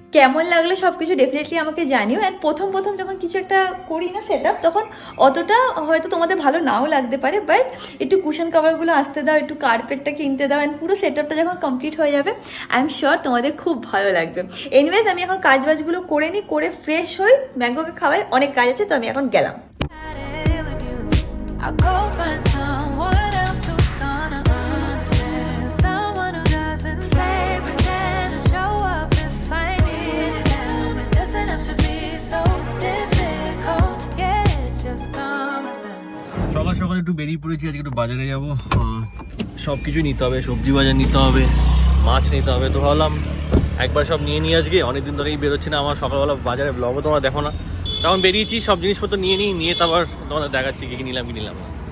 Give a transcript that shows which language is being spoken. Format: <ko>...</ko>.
<bn>কেমন লাগলো সব কিছু ডেফিনেটলি আমাকে জানিও। অ্যান্ড প্রথম যখন কিছু একটা করি না সেট আপ, তখন অতটা হয়তো তোমাদের ভালো নাও লাগতে পারে, বাট একটু কুশন কাভারগুলো আসতে দাও, একটু কার্পেটটা কিনতে দাও, অ্যান্ড পুরো সেট আপটা যখন কমপ্লিট হয়ে যাবে, আই এম শিওর তোমাদের খুব ভালো লাগবে। এনিওয়েজ, আমি এখন কাজবাজগুলো করে নিই, করে ফ্রেশ হই, ম্যাঙ্গোকে খাওয়াই, অনেক কাজ আছে, তো আমি এখন গেলাম।</bn> <en>I'll go find someone else who's gonna understand, someone who doesn't play pretend and show up if I need them. It doesn't have to be so difficult, yeah, it's just common sense.</en> <bn>সকাল সকাল একটু বেরিয়ে পড়েছি, আজকে একটু বাজারে যাবো, সব কিছুই নিতে হবে, সবজি বাজার নিতে হবে, মাছ নিতে হবে। তো ভাবলাম একবার সব নিয়ে নিই, আজকে অনেকদিন ধরেই বেরোচ্ছি না, আমার সকালবেলা বাজারে ব্লগও তোমরা দেখো না, তখন বেরিয়েছি, সব জিনিসপত্র নিয়ে তারপর তোমাদের দেখাচ্ছি কি নিলাম কি নিলাম না।</bn>